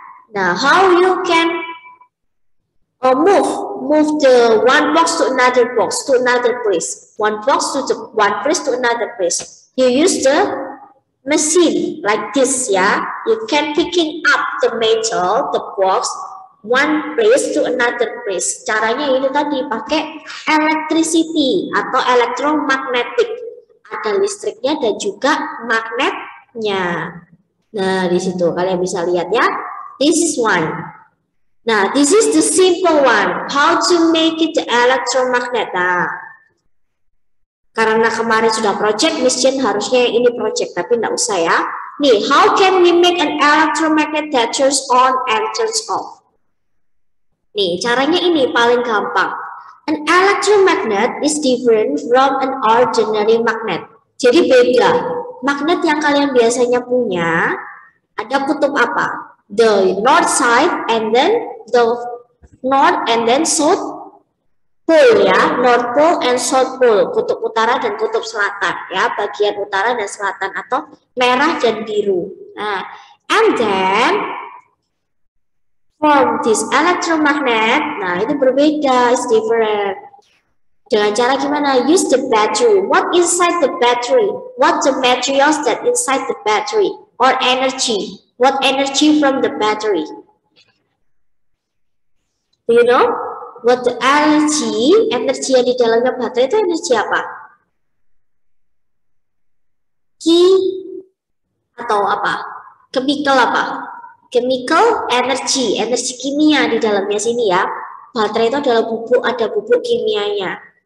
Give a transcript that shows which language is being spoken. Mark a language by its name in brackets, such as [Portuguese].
[English] Nah, how you can move the one box to another box to another place, one box to the one place to another place. You use the machine like this ya. You can picking up the metal, the box, one place to another place. [Indonesian] Caranya ini tadi pakai electricity atau electromagnetic. Ada listriknya dan juga magnetnya. Nah, di situ kalian bisa lihat ya. [English] This is one. Nah, this is the simple one. How to make it the electromagnet. [Indonesian] Nah, karena kemarin sudah project, Miss Jen harusnya ini project, tapi enggak usah ya. [English] Nih, how can we make an electromagnet that turns on and turns off? [Indonesian] Nih, caranya ini paling gampang. [English] An electromagnet is different from an ordinary magnet. [Indonesian] Jadi beda. Magnet yang kalian biasanya punya, ada kutub apa? [English] The north side and then the north and then south pole ya. North pole and south pole. [Indonesian] Kutub utara dan kutub selatan ya. Bagian utara dan selatan atau merah dan biru. [English] Nah, and then from this electromagnet, [Indonesian] nah itu berbeda, [English] is different. [Indonesian] Dengan cara gimana? [English] Use the battery. What inside the battery? What the materials that inside the battery? Or energy? What energy from the battery? Do you know? What the energy? [Indonesian] Energi yang di dalamnya baterai itu energi apa? Atau apa? Chemical apa? Chemical energy, energi kimia di dalamnya sini ya. Baterai itu adalah bubuk, ada bubuk kimianya.